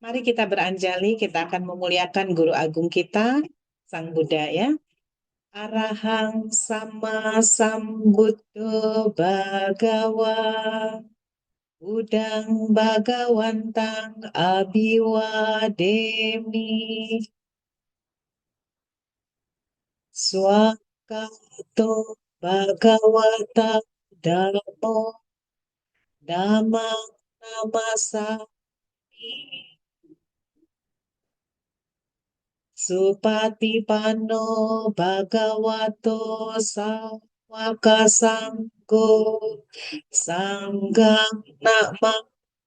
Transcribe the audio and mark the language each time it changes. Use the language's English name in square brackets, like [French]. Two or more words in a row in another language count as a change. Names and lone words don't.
[Indonesian] Mari kita beranjali, kita akan memuliakan Guru Agung kita, Sang Buddha ya. [Pali] Arahang sama sambuddho bhagawa, Budang Bhagawantang Abiwademi, Swakato Bhagawata Dhammo Dhammang Namasami, Supatipanno Bhagavato Sawaka Sanggo Sanggam Namami.